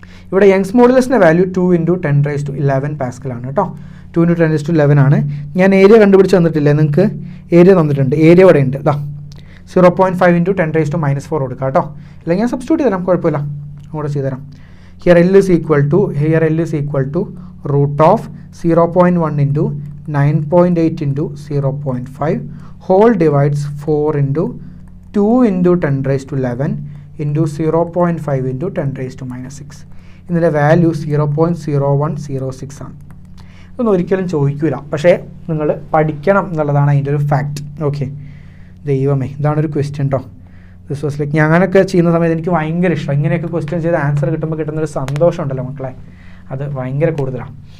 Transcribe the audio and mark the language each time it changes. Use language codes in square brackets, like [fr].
[ml] ഇവിടെ Young's മോഡുലസിൻ്റെ value 2 into 10⁻11 പാസ്കലാണ് കേട്ടോ. 2 into 10⁻11 ആണ്. ഞാൻ ഏരിയ കണ്ടുപിടിച്ച് തന്നിട്ടില്ലേ നിങ്ങൾക്ക്? ഏരിയ തന്നിട്ടുണ്ട്, ഏരിയ ഇവിടെ ഉണ്ട്. ഇതാ 0.5 ഇൻറ്റു 10⁻⁻4 കൊടുക്കാം കേട്ടോ. അല്ലെങ്കിൽ ഞാൻ സബ്സ്റ്റിറ്റ്യൂട്ട് ചെയ്ത് തരാം, കുഴപ്പമില്ല, അങ്ങോട്ട് ചെയ്ത് തരാം. [en] Here L is equal to root of 0.1 into 9.8 into 0.5 whole divides 4 into 2 into 10⁻11 into 0.5 into 10⁻6. [ml] ഇതിൻ്റെ വാല്യൂ 0.0106 ആണ്. ഇതൊന്നും ഒരിക്കലും ചോദിക്കില്ല, പക്ഷേ നിങ്ങൾ പഠിക്കണം എന്നുള്ളതാണ് അതിൻ്റെ ഒരു ഫാക്റ്റ്. ഓക്കെ, ദൈവമേ, ഇതാണൊരു ക്വസ്റ്റ്യൻ കേട്ടോ. [en] this was like [ml] ഞാനൊക്കെ ചെയ്യുന്ന സമയത്ത് എനിക്ക് ഭയങ്കര ഇഷ്ടം. ഇങ്ങനെയൊക്കെ ക്വസ്റ്റ്യൻ ചെയ്ത് ആൻസർ കിട്ടുമ്പോൾ കിട്ടുന്നൊരു സന്തോഷം ഉണ്ടല്ലോ മക്കളെ, അത് ഭയങ്കര കൂടുതലാണ്.